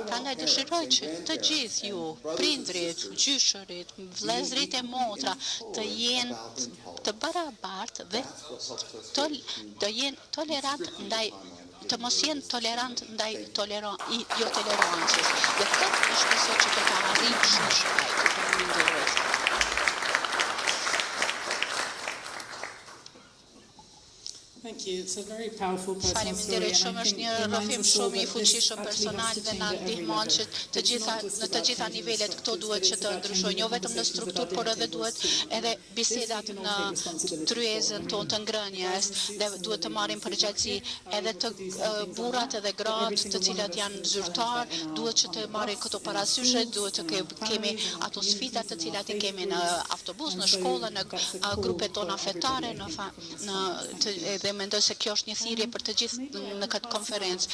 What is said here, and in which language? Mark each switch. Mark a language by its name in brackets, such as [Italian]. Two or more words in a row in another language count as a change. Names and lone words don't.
[Albanian] Prandaj dëshiroj që të gjithë ju, prindrit, gjyshërit, vëllezërit e motra të jenë të barabartë dhe të jenë tolerant ndaj të mos jenë tolerant ndaj jo tolerancës. Dhe këtë shpresoj që të ta arrijmë shumë shpejt. [English] Thank you. It's a very powerful personal story. [Albanian] Faleminderit shumë, është një rrëfim shumë i fuqishëm personal dhe na ndihmon që në të gjitha nivelet këto duhet që të ndryshojnë, jo vetëm në strukturë, por edhe duhet edhe bisedat në tryezën tonë të ngrënjes dhe duhet të marrim përgjegjësi edhe të burrat edhe gratë të cilat janë zyrtar, duhet që të marrin këto parasysh, duhet të kemi ato sfidat të cilat i kemi në autobus, në shkollë, në grupet tona fetare, dhe mendoj se kjo është një thirrje për të gjithë në këtë konferencë.